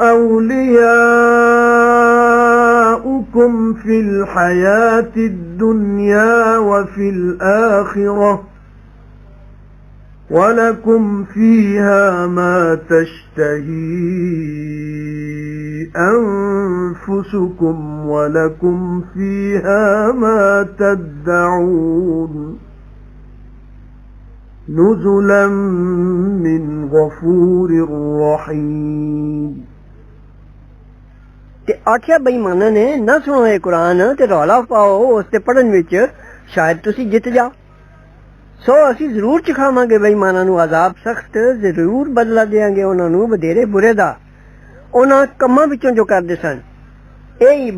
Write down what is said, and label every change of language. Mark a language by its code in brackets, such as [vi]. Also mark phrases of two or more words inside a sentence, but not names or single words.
[ar] أولياؤكم في الحياة الدنيا وفي الآخرة ولكم فيها ما تشتهي أنفسكم ولكم فيها ما تدعون نزلا من غفور رحيم [pa] ਤੇ ਆਖਿਆ ਬੇਈਮਾਨਾਂ ਨੇ ਨਾ ਸੁਣੋ ਇਹ ਕੁਰਾਨ ਤੇ ਰੌਲਾ ਪਾਓ ਉਸ ਤੇ ਪੜਨ ਵਿੱਚ ਸ਼ਾਇਦ ਤੁਸੀਂ ਜਿੱਤ ਜਾਓ ਸੋ ਅਸੀਂ ਜ਼ਰੂਰ ਚਖਾਵਾਂਗੇ ਬੇਈਮਾਨਾਂ ਨੂੰ ਅਜ਼ਾਬ ਸਖਤ ਜ਼ਰੂਰ ਬਦਲਾ ਦੇਵਾਂਗੇ ਉਹਨਾਂ ਨੂੰ ਵਧੇਰੇ ਬੁਰੇ ਦਾ ਉਹਨਾਂ ਕੰਮਾਂ ਵਿੱਚੋਂ ਜੋ ਕਰਦੇ ਸਨ ਇਹ ਹੀ